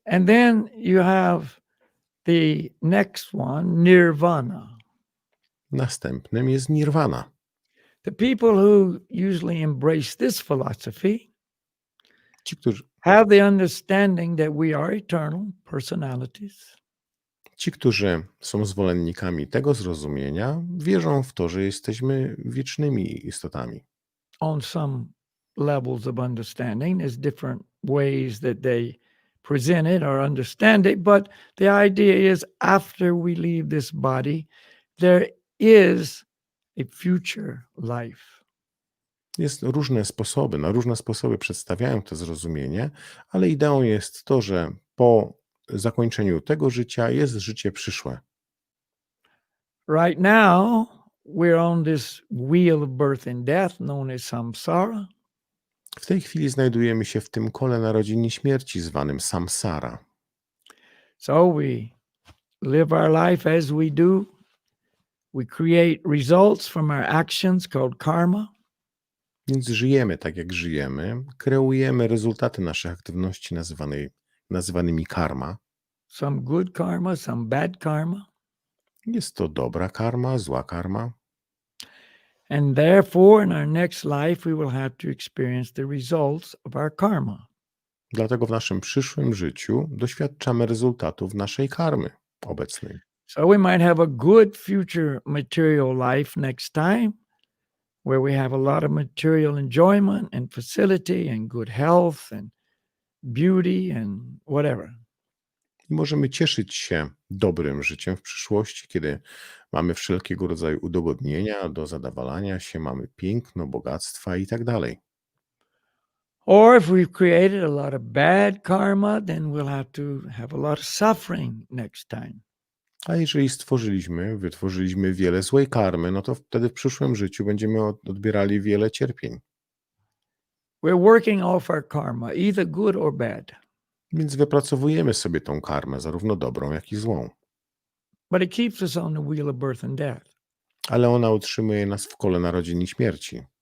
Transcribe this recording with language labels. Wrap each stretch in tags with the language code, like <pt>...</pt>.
<en>And then you have the next one, Nirwana.</en> <pl>Następnym jest Nirwana.</pl> <en>The people who usually embrace this philosophy</en> <pl>Ci, którzy,</pl> <en>have the understanding that we are eternal personalities.</en> <pl>ci, którzy są zwolennikami tego zrozumienia, wierzą w to, że jesteśmy wiecznymi istotami.</pl> <en>On some levels of understanding, there's different ways that they present it or understand it, but the idea is after we leave this body, there is a future life.</en> <pl>Jest na różne sposoby przedstawiają to zrozumienie, ale ideą jest to, że po zakończeniu tego życia jest życie przyszłe.</pl> <en>Right now, we're on this wheel of birth and death known as samsara.</en> <pl>W tej chwili znajdujemy się w tym kole narodzin i śmierci zwanym samsara.</pl> <en>So we live our life as we do. We create results from our actions called karma.</en> <pl>Więc żyjemy tak, jak żyjemy, kreujemy rezultaty naszych aktywności nazywanymi karma.</pl> <en>Some good karma, some bad karma.</en> <pl>Jest to dobra karma, zła karma.</pl> <en>And therefore, in our next life, we will have to experience the results of our karma.</en> <pl>Dlatego w naszym przyszłym życiu doświadczamy rezultatów naszej karmy obecnej.</pl> <en>So we might have a good future material life next time, where we have a lot of material enjoyment and facility and good health and beauty and whatever.</en> <pl>I możemy cieszyć się dobrym życiem w przyszłości, kiedy mamy wszelkiego rodzaju udogodnienia do zadowalania się, mamy piękno, bogactwa i tak dalej.</pl> <en>Or if we've created a lot of bad karma, then we'll have to have a lot of suffering next time.</en> <pl>A jeżeli wytworzyliśmy wiele złej karmy, no to wtedy w przyszłym życiu będziemy odbierali wiele cierpień.</pl> <en>We're working off our karma, either good or bad.</en> <pl>Więc wypracowujemy sobie tą karmę, zarówno dobrą, jak i złą.</pl> <en>But it keeps us on the wheel of birth and death.</en> <pl>Ale ona utrzymuje nas w kole narodzin i śmierci.</pl>